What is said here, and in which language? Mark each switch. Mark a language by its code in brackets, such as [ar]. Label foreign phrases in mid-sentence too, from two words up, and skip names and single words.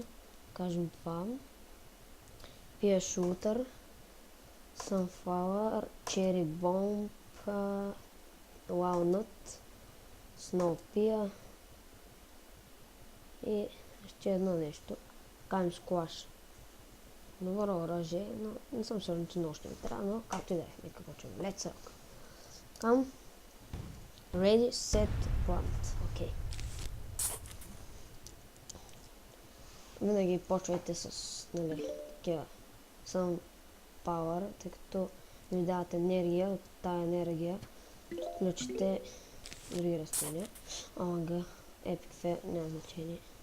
[bg] Кажем това. Pea Shooter, Sunflower, Cherry Bomb, Walnut, Snow Pea и още едно нещо. Time Squash. Добро оръжие, но не съм сигурен, че много ще ми трябва, но както и да е, нека почваме. [en] Let's rock. Come. Ready, set, plant. [bg] Окей. Винаги почвайте с, нали, такива Sunflower, тъй като ви дават енергия. От тази енергия включите други растения. Омага, [en] Epic Fail, [bg] няма значение.